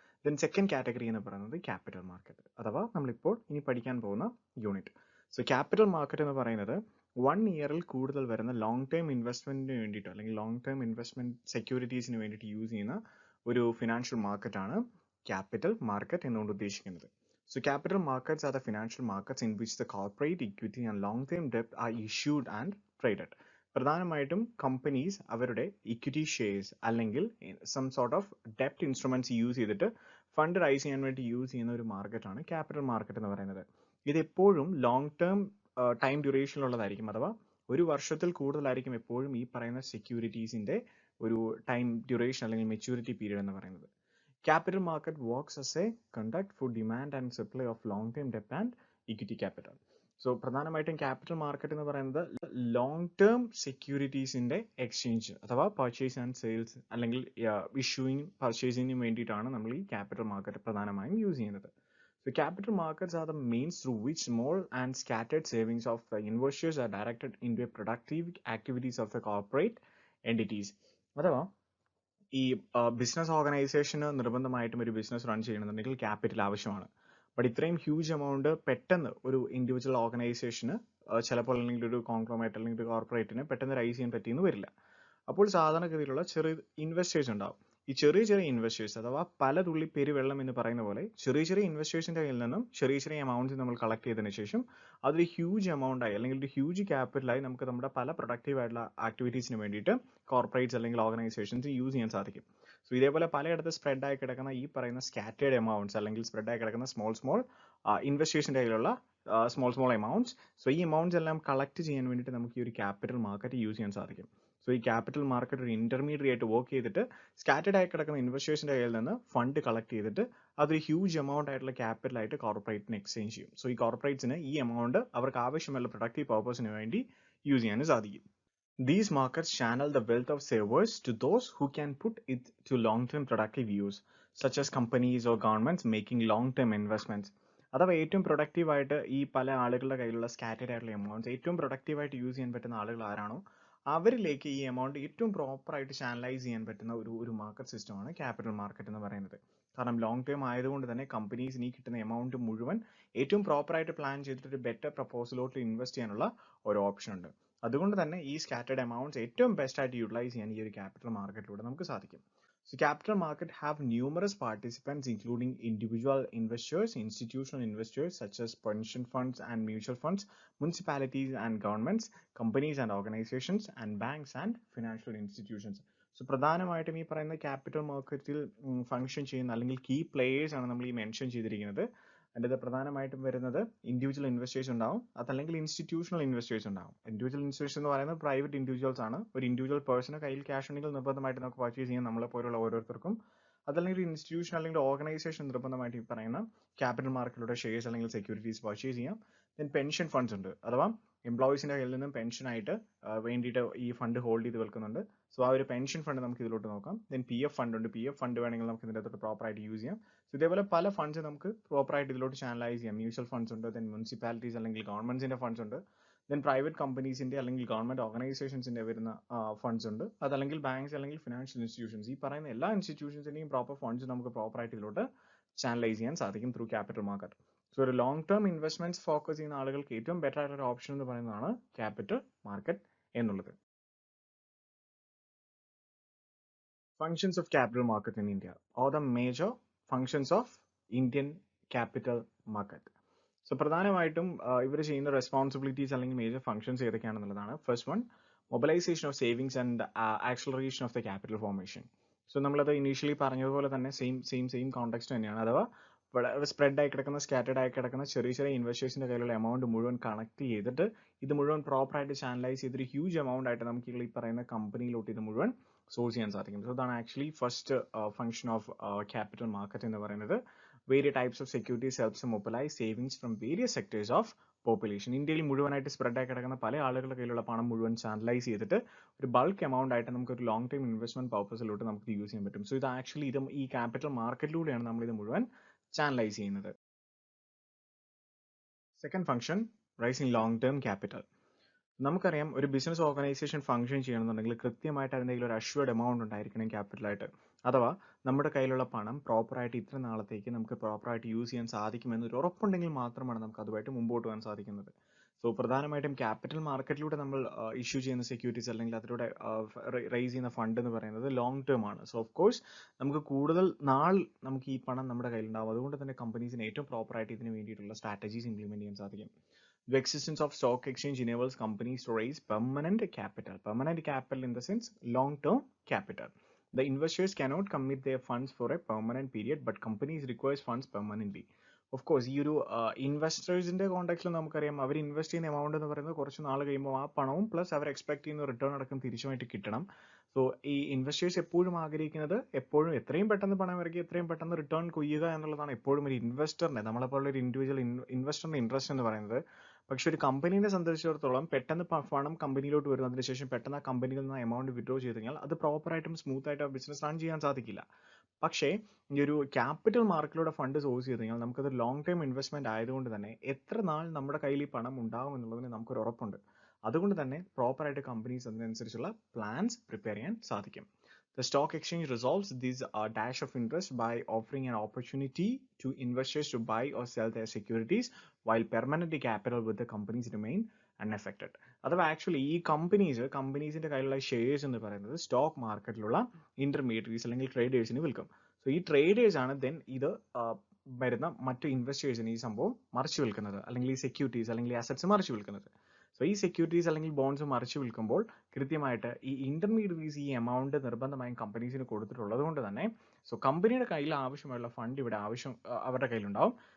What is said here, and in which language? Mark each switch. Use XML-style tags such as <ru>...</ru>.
<ml>Then second category എന്ന് പറയുന്നത് capital market അഥവാ നമ്മളിപ്പോൾ ഇനി പഠിക്കാൻ പോകുന്ന യൂണിറ്റ്. സോ ക്യാപിറ്റൽ മാർക്കറ്റ് എന്ന് പറയുന്നത് 1 ഇയറിൽ കൂടുതൽ വരുന്ന ലോങ് ടേം ഇൻവെസ്റ്റ്മെന്റിന് വേണ്ടിയിട്ട് അല്ലെങ്കിൽ ലോങ് ടേം ഇൻവെസ്റ്റ്മെന്റ് സെക്യൂരിറ്റീസിന് വേണ്ടിയിട്ട് യൂസ് ചെയ്യുന്ന ഒരു ഫിനാൻഷ്യൽ മാർക്കറ്റാണ് ക്യാപിറ്റൽ മാർക്കറ്റ് എന്നുകൊണ്ട് ഉദ്ദേശിക്കുന്നത്.</ml> <en>So capital markets are the financial markets in which the corporate equity and long-term debt are issued and traded.</en> <ml>പ്രധാനമായിട്ടും കമ്പനീസ് അവരുടെ ഇക്വിറ്റി ഷെയർസ് അല്ലെങ്കിൽ some sort of ഡെപ്റ്റ് instruments use ചെയ്തിട്ട് fund raise ചെയ്യാൻ വേണ്ടി use ചെയ്യുന്ന ഒരു മാർക്കറ്റാണ് ക്യാപിറ്റൽ മാർക്കറ്റ് എന്ന് പറയുന്നത്. ഇത് എപ്പോഴും ലോങ് ടേം ടൈം ഡ്യൂറേഷനിലുള്ളതായിരിക്കും അഥവാ ഒരു വർഷത്തിൽ കൂടുതലായിരിക്കും എപ്പോഴും ഈ പറയുന്ന സെക്യൂരിറ്റീസിന്റെ ഒരു ടൈം ഡ്യൂറേഷൻ അല്ലെങ്കിൽ മെച്യൂരിറ്റി പീരീഡ് എന്ന് പറയുന്നത്.</ml> <en>Capital market works as a conduct for demand and supply of long-term debt and equity capital.</en> <ml>So പ്രധാനമായിട്ടും ക്യാപിറ്റൽ മാർക്കറ്റ് എന്ന് പറയുന്നത് ലോങ് ടേം സെക്യൂരിറ്റീസിന്റെ എക്സ്ചേഞ്ച് അഥവാ പർച്ചേസ് ആൻഡ് സെയിൽസ് അല്ലെങ്കിൽ ഇഷ്യൂയിങ് പർച്ചേസിങ്ങിന് വേണ്ടിയിട്ടാണ് നമ്മൾ ഈ ക്യാപിറ്റൽ മാർക്കറ്റ് പ്രധാനമായും യൂസ് ചെയ്യുന്നത്.</ml> <en>So capital markets are the means through which small and scattered savings of investors are directed into productive activities of the corporate entities.</en> <ml>അഥവാ ഈ business ഓർഗനൈസേഷന് നിർബന്ധമായിട്ടും ഒരു ബിസിനസ് റൺ ചെയ്യണമെന്നുണ്ടെങ്കിൽ ക്യാപിറ്റൽ ആവശ്യമാണ്. ബട്ട് ഇത്രയും ഹ്യൂജ് എമൗണ്ട് പെട്ടെന്ന് ഒരു ഇൻഡിവിജ്വൽ ഓർഗനൈസേഷന് ചിലപ്പോൾ അല്ലെങ്കിൽ ഒരു കോൺഗ്ലോമറേറ്റ് അല്ലെങ്കിൽ ഒരു കോർപ്പറേറ്റിന് പെട്ടെന്ന് റൈസ് ചെയ്യാൻ പറ്റിയെന്ന് വരില്ല. അപ്പോൾ സാധാരണഗതിയിലുള്ള ചെറിയ ഇൻവെസ്റ്റേഴ്സ് ഉണ്ടാവും. ഈ ചെറിയ ഇൻവെസ്റ്റേഴ്സ് അഥവാ പല തുള്ളി പെരുവെള്ളം എന്ന് പറയുന്ന പോലെ ചെറിയ ഇൻവെസ്റ്റേഴ്സിന്റെ കയ്യിൽ നിന്നും ചെറിയ എമൗണ്ട്സ് നമ്മൾ കളക്ട് ചെയ്തതിനു ശേഷം അതൊരു ഹ്യൂജ് എമൗണ്ട് ആയി അല്ലെങ്കിൽ ഒരു ഹ്യൂജ് ക്യാപിറ്റലായി നമുക്ക് നമ്മുടെ പല പ്രൊഡക്റ്റീവ് ആയിട്ടുള്ള ആക്ടിവിറ്റീസിന് വേണ്ടിയിട്ട് കോർപ്പറേറ്റ്സ് അല്ലെങ്കിൽ ഓർഗനൈസേഷൻസ് യൂസ് ചെയ്യാൻ സാധിക്കും. സോ ഇതേപോലെ പലയിടത്ത് സ്പ്രെഡ് ആയി കിടക്കുന്ന ഈ പറയുന്ന സ്കാറ്റേർഡ് എമൗണ്ട്സ് അല്ലെങ്കിൽ സ്പ്രെഡ് ആയി കിടക്കുന്ന സ്മോൾ ഇൻവെസ്റ്റേഴ്സിന്റെ കയ്യിലുള്ള സ്മോൾ എമൗണ്ട്സ്. സോ ഈ എമൗണ്ട്സ് എല്ലാം കളക്ട് ചെയ്യാൻ വേണ്ടിയിട്ട് നമുക്ക് ഈ ഒരു ക്യാപിറ്റൽ മാർക്കറ്റ് യൂസ് ചെയ്യാൻ സാധിക്കും. സോ ഈ ക്യാപിറ്റൽ മാർക്കറ്റ് ഒരു ഇന്റർമീഡിയറ്റ് ആയിട്ട് വർക്ക് ചെയ്തിട്ട് സ്കാറ്റേർഡ് ആയി കിടക്കുന്ന ഇൻവെസ്റ്റേഴ്സിന്റെ കയ്യിൽ നിന്ന് ഫണ്ട് കളക്ട് ചെയ്തിട്ട് അതൊരു ഹ്യൂജ് എമൗണ്ട് ആയിട്ടുള്ള ക്യാപിറ്റൽ ആയിട്ട് കോർപ്പറേറ്റിന് എക്സ്ചേഞ്ച് ചെയ്യും. സോ ഈ കോർപ്പറേറ്റ്സിന് ഈ എമൗണ്ട് അവർക്ക് ആവശ്യമുള്ള പ്രൊഡക്റ്റീവ് പർപ്പസിന് വേണ്ടി യൂസ് ചെയ്യാനും സാധിക്കും.</ml> <en>These markets channel the wealth of savers to those who can put it to long-term productive use, such as companies or governments making long-term investments.</en> <ml>അഥവാ ഏറ്റവും പ്രൊഡക്റ്റീവ് ആയിട്ട് ഈ പല ആളുകളുടെ കയ്യിലുള്ള സ്കാറ്റേർഡ് ആയിട്ടുള്ള എമൗണ്ട്സ് ഏറ്റവും പ്രൊഡക്റ്റീവ് ആയിട്ട് യൂസ് ചെയ്യാൻ പറ്റുന്ന ആളുകൾ ആരാണോ അവരിലേക്ക് ഈ എമൗണ്ട് ഏറ്റവും പ്രോപ്പർ ആയിട്ട് ചാനലൈസ് ചെയ്യാൻ പറ്റുന്ന ഒരു മാർക്കറ്റ് സിസ്റ്റമാണ് ക്യാപിറ്റൽ മാർക്കറ്റ് എന്ന് പറയുന്നത്. കാരണം ലോങ് ടേം ആയതുകൊണ്ട് തന്നെ കമ്പനീസിന് ഈ കിട്ടുന്ന എമൗണ്ട് മുഴുവൻ ഏറ്റവും പ്രോപ്പർ ആയിട്ട് പ്ലാൻ ചെയ്തിട്ട് ഒരു ബെറ്റർ പ്രപ്പോസലോട്ട് ഇൻവെസ്റ്റ് ചെയ്യാനുള്ള ഒരു ഓപ്ഷൻ ഉണ്ട്. അതുകൊണ്ട് തന്നെ ഈ സ്കാറ്റേർഡ് എമൗണ്ട്സ് ഏറ്റവും ബെസ്റ്റ് ആയിട്ട് യൂട്ടിലൈസ് ചെയ്യാൻ ഈ ഒരു ക്യാപിറ്റൽ മാർക്കറ്റിലൂടെ നമുക്ക് സാധിക്കും.</ml> <en>So capital market have numerous participants including individual investors, institutional investors such as pension funds and mutual funds, municipalities and governments, companies and organizations, and banks and financial institutions.</en> <ml>So പ്രധാനമായിട്ടും ഈ പറയുന്ന capital മാർക്കറ്റിൽ function ചെയ്യുന്ന അല്ലെങ്കിൽ key players ആണ് നമ്മൾ ഈ mention ചെയ്തിരിക്കുന്നത്. അതിൻ്റെ പ്രധാനമായിട്ടും വരുന്നത് ഇൻഡിവിജ്വൽ ഇൻവെസ്റ്റേഴ്സ് ഉണ്ടാവും, അതല്ലെങ്കിൽ ഇൻസ്റ്റിറ്റ്യൂഷണൽ ഇൻവെസ്റ്റേഴ്സ് ഉണ്ടാവും. ഇൻഡിവിജ്വൽ ഇൻവെസ്റ്റേഴ്സ് എന്ന് പറയുന്നത് പ്രൈവറ്റ് ഇൻഡിവിജ്വൽസ് ആണ്. ഒരു ഇൻഡിവിജ്വൽ പേഴ്സണ് കയ്യിൽ ക്യാഷ് ഉണ്ടെങ്കിൽ നിർബന്ധമായിട്ട് നമുക്ക് പർച്ചേസ് ചെയ്യാൻ നമ്മളെ പോലുള്ള ഓരോരുത്തർക്കും. അതല്ലെങ്കിൽ ഒരു ഇൻസ്റ്റിറ്റ്യൂഷൻ അല്ലെങ്കിൽ ഓർഗനൈസേഷൻ നിർബന്ധമായിട്ട് ഈ പറയുന്ന ക്യാപിറ്റൽ മാർക്കറ്റിലൂടെ ഷെയർസ് അല്ലെങ്കിൽ സെക്യൂരിറ്റീസ് പർച്ചേസ് ചെയ്യാം. ദെൻ പെൻഷൻ ഫണ്ട്സ് ഉണ്ട്, അഥവാ എംപ്ലോയീസിന്റെ കയ്യിൽ നിന്നും പെൻഷനായിട്ട് വേണ്ടിയിട്ട് ഈ ഫണ്ട് ഹോൾഡ് ചെയ്ത് വെക്കുന്നുണ്ട്. സോ ആ ഒരു പെൻഷൻ ഫണ്ട് നമുക്ക് ഇതിലോട്ട് നോക്കാം. ദെൻ PF ഫണ്ട് ഉണ്ട്, PF ഫണ്ട് വേണമെങ്കിൽ നമുക്ക് ഇതിൻ്റെ അകത്തോട്ട് പ്രോപ്പർ ആയിട്ട് യൂസ് ചെയ്യാം. സോ ഇതേപോലെ പല ഫണ്ട്സ് നമുക്ക് പ്രോപ്പർ ആയിട്ട് ഇതിലോട്ട് ചാനലൈസ് ചെയ്യാം. മ്യൂച്വൽ ഫണ്ട്സ് ഉണ്ട്, ദെൻ മുനിസിപ്പാലിറ്റീസ് അല്ലെങ്കിൽ ഗവൺമെന്റ്സിന്റെ ഫണ്ട്സ് ഉണ്ട്, ദെൻ പ്രൈവറ്റ് കമ്പനീസിന്റെ അല്ലെങ്കിൽ ഗവൺമെന്റ് ഓർഗനൈസേഷൻസിന്റെ വരുന്ന ഫണ്ട്സ് ഉണ്ട്, അതല്ലെങ്കിൽ ബാങ്ക്സ് അല്ലെങ്കിൽ ഫിനാൻഷ്യൽ ഇൻസ്റ്റിറ്റ്യൂഷൻസ്. ഈ പറയുന്ന എല്ലാ ഇൻസ്റ്റിറ്റ്യൂഷൻസിന്റെയും പ്രോപ്പർ ഫണ്ട്സ് നമുക്ക് പ്രോപ്പർ ആയിട്ട് ഇതിലോട്ട് ചാനലൈസ് ചെയ്യാൻ സാധിക്കും ത്രൂ ക്യാപിറ്റൽ മാർക്കറ്റ്. സോ ഒരു ലോങ് ടേം ഇൻവെസ്റ്റ്മെന്റ്സ് ഫോക്കസ് ചെയ്യുന്ന ആളുകൾക്ക് ഏറ്റവും ബെറ്റർ ആയിട്ടുള്ള ഓപ്ഷൻ എന്ന് പറയുന്നതാണ് ക്യാപിറ്റൽ മാർക്കറ്റ് എന്നുള്ളത്.</ml> <en>Functions of capital market in India or the major functions of Indian capital market.</en> <ml>So പ്രധാനമായിട്ടും ഇവർ ചെയ്യുന്ന റെസ്പോൺസിബിലിറ്റീസ് അല്ലെങ്കിൽ major functions ഏതൊക്കെയാണെന്നുള്ളതാണ്. First one, mobilisation of savings and acceleration of the capital formation. So നമ്മളത് initially പറഞ്ഞതുപോലെ തന്നെ same context തന്നെയാണ്. അഥവാ spread ആയി കിടക്കുന്ന സ്കാറ്റേർഡ് ആയി കിടക്കുന്ന ചെറിയ ഇൻവെസ്റ്റേഴ്സിന്റെ കയ്യിലുള്ള എമൗണ്ട് മുഴുവൻ കണക്ട് ചെയ്തിട്ട് ഇത് മുഴുവൻ പ്രോപ്പർ ആയിട്ട് ചാനലൈസ് ചെയ്തൊരു ഹ്യൂജ് എമൗണ്ട് ആയിട്ട് നമുക്ക് ഈ പറയുന്ന കമ്പനിയിലോട്ട് ഇത് മുഴുവൻ സോഴ്സ് ചെയ്യാൻ സാധിക്കും. സോ ഇതാണ് actually first function of capital market എന്ന് പറയുന്നത്.</ml> <en>various types of securities helps to mobilize savings from various sectors of population.</en> <ml>ഇന്ത്യയിൽ മുഴുവനായിട്ട് സ്പ്രെഡ് ആയി കിടക്കുന്ന പല ആളുകളുടെ കയ്യിലുള്ള പണം മുഴുവൻ ചാനലൈസ് ചെയ്തിട്ട് ഒരു ബൾക്ക് എമൗണ്ട് ആയിട്ട് നമുക്ക് ഒരു ലോങ് ടൈം ഇൻവെസ്റ്റ്മെന്റ് പർപ്പസിലോട്ട് നമുക്ക് യൂസ് ചെയ്യാൻ പറ്റും. സോ ഇത് ആക്ച്വലി ഇത് ഈ ക്യാപിറ്റൽ മാർക്കറ്റിലൂടെയാണ് നമ്മൾ ഇത് മുഴുവൻ ചാനലൈസ് ചെയ്യുന്നത്. Second function, rising long term capital. നമുക്കറിയാം ഒരു ബിസിനസ് ഓർഗനൈസേഷൻ ഫംഗ്ഷൻ ചെയ്യണമെന്നുണ്ടെങ്കിൽ കൃത്യമായിട്ട് അതിൻ്റെ കയ്യിൽ ഒരു അഷ്വേർഡ് എമൗണ്ട് ഉണ്ടായിരിക്കണം ക്യാപിറ്റലായിട്ട്. അഥവാ നമ്മുടെ കയ്യിലുള്ള പണം പ്രോപ്പറായിട്ട് ഇത്ര നാളത്തേക്ക് നമുക്ക് പ്രോപ്പറായിട്ട് യൂസ് ചെയ്യാൻ സാധിക്കുമെന്ന് ഒരു ഉറപ്പുണ്ടെങ്കിൽ മാത്രമാണ് നമുക്ക് അതുമായിട്ട് മുമ്പോട്ട് പോകാൻ സാധിക്കുന്നത്. സോ പ്രധാനമായിട്ടും ക്യാപിറ്റൽ മാർക്കറ്റിലൂടെ നമ്മൾ ഇഷ്യൂ ചെയ്യുന്ന സെക്യൂരിറ്റീസ് അല്ലെങ്കിൽ അതിലൂടെ റൈസ് ചെയ്യുന്ന ഫണ്ട് എന്ന് പറയുന്നത് ലോങ് ടേം ആണ്. സോ ഓഫ് കോഴ്സ് നമുക്ക് കൂടുതൽ നാൾ നമുക്ക് ഈ പണം നമ്മുടെ കയ്യിലുണ്ടാവും. അതുകൊണ്ട് തന്നെ കമ്പനീസിന് ഏറ്റവും പ്രോപ്പറായിട്ട് ഇതിന് വേണ്ടിയിട്ടുള്ള സ്ട്രാറ്റജീസ് ഇംപ്ലിമെന്റ് ചെയ്യാൻ സാധിക്കും.</ml> <en>The existence of stock exchange enables companies to raise permanent capital. Permanent capital in the sense long-term capital. The investors cannot commit their funds for a permanent period, but companies requires funds permanently. Of course,</en> <ml>ഈ ഒരു ഇൻവെസ്റ്റേഴ്സിന്റെ കോണ്ടാക്റ്റിൽ നമുക്കറിയാം അവർ invest ചെയ്യുന്ന amount എന്ന് പറയുന്നത് കുറച്ച് നാൾ കഴിയുമ്പോൾ ആ പണവും പ്ലസ് അവർ എക്സ്പെക്ട് ചെയ്യുന്ന റിട്ടേൺ അടക്കം തിരിച്ചുമായിട്ട് കിട്ടണം. സോ ഈ ഇൻവെസ്റ്റേഴ്സ് എപ്പോഴും ആഗ്രഹിക്കുന്നത് എപ്പോഴും എത്രയും പെട്ടെന്ന് പണം ഇറക്കി എത്രയും പെട്ടെന്ന് റിട്ടേൺ കൊയ്യുക എന്നുള്ളതാണ് എപ്പോഴും ഒരു ഇൻവെസ്റ്ററിന്റെ, നമ്മളെപ്പോലുള്ള ഒരു ഇൻഡിവിജ്വൽ ഇൻവെസ്റ്ററിന്റെ ഇൻട്രസ്റ്റ് എന്ന് പറയുന്നത്. പക്ഷെ ഒരു കമ്പനീനെ സംബന്ധിച്ചിടത്തോളം പെട്ടെന്ന് പണം കമ്പനിയിലോട്ട് വരുന്നതിന് ശേഷം പെട്ടെന്ന് ആ കമ്പനിയിൽ നിന്ന് എമൗണ്ട് വിഡ്രോ ചെയ്ത് കഴിഞ്ഞാൽ അത് പ്രോപ്പറായിട്ടും സ്മൂത്ത് ആയിട്ട് ആ ബിസിനസ് റൺ ചെയ്യാൻ സാധിക്കില്ല. പക്ഷേ ഈ ഒരു ക്യാപിറ്റൽ മാർക്കറ്റിലൂടെ ഫണ്ട് സോഴ്സ് ചെയ്ത് കഴിഞ്ഞാൽ നമുക്കത് ലോങ് ടൈം ഇൻവെസ്റ്റ്മെന്റ് ആയതുകൊണ്ട് തന്നെ എത്ര നാൾ നമ്മുടെ കയ്യിൽ ഈ പണം ഉണ്ടാവും എന്നുള്ളതിന് നമുക്കൊരു ഉറപ്പുണ്ട്. അതുകൊണ്ട് തന്നെ പ്രോപ്പറായിട്ട് കമ്പനീസ് അതിനനുസരിച്ചുള്ള പ്ലാൻസ് പ്രിപ്പയർ ചെയ്യാൻ സാധിക്കും.</ml> <en>The stock exchange resolves this dash of interest by offering an opportunity to investors to buy or sell their securities while permanent capital with the companies remain unaffected.</en> <ml>അഥവാ actually ഈ കമ്പനീസിന്റെ കയ്യിലുള്ള shares എന്ന് പറയുന്നത് stock മാർക്കറ്റിലുള്ള intermediaries അല്ലെങ്കിൽ ട്രേഡേഴ്സിന് വിൽക്കും. So ഈ traders ആണ് then ഇത് വരുന്ന മറ്റു ഇൻവെസ്റ്റേഴ്സിന് ഈ സംഭവം മറിച്ചു വിൽക്കുന്നത്, അല്ലെങ്കിൽ ഈ സെക്യൂരിറ്റീസ് അല്ലെങ്കിൽ ഈ അസറ്റ്സ് മറിച്ചു വിൽക്കുന്നത്. സോ ഈ സെക്യൂരിറ്റീസ് അല്ലെങ്കിൽ ബോൺസ് മറിച്ചു വിൽക്കുമ്പോൾ കൃത്യമായിട്ട് ഈ ഇന്റർമീഡിയറീസ് ഈ എമൗണ്ട് നിർബന്ധമായും കമ്പനീസിന് കൊടുത്തിട്ടുള്ളത് കൊണ്ട് തന്നെ സോ കമ്പനിയുടെ കയ്യിൽ ആവശ്യമായുള്ള ഫണ്ട് ഇവിടെ അവരുടെ കയ്യിലുണ്ടാവും.</ml>